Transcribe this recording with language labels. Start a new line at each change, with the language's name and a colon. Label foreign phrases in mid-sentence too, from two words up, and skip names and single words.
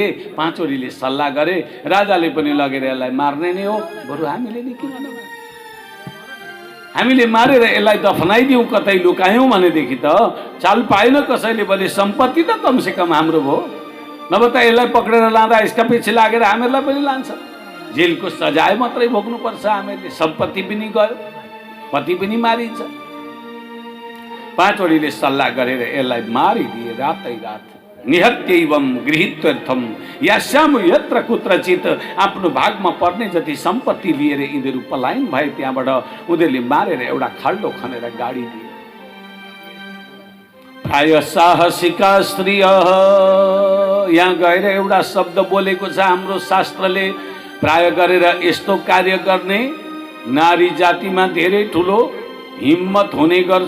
Nepali: 5 वटीले सल्लाह गरे, राजाले पनि लगेर यसलाई मार्ने नै हो, बरु हामीले नि किन नमार्ने, हामीले मारेर यसलाई दफनाइदिउँ, कतै लुकायौँ भनेदेखि त चाल पाएन कसैले भने सम्पत्ति त कमसेकम हाम्रो भयो, नभए त यसलाई पक्रेर लाँदा यसका पछि लागेर हामीहरूलाई पनि लान्छ। जेलको सजाय मात्रै भोग्नुपर्छ हामीले, सम्पत्ति पनि गयो, पति पनि मारिन्छ। 5 वटीले सल्लाह गरेर यसलाई मारिदिए रातै रात।
Sanskrit: निहत्यैवम गृहीत्वर्थम यास्याम यत्र कुत्रचित,
Nepali: आफ्नो भागमा पर्ने जति सम्पत्ति लिएर यिनीहरू पलायन भए। त्यहाँबाट उनीहरूले मारेर एउटा खाल्डो खनेर गाडिदिए।
Sanskrit: प्राय साहसिका स्त्रिय,
Nepali: यहाँ गएर एउटा शब्द बोलेको छ हाम्रो शास्त्रले, प्राय गरेर यस्तो कार्य गर्ने नारी जातिमा धेरै ठुलो हिम्मत हुने गर्छ।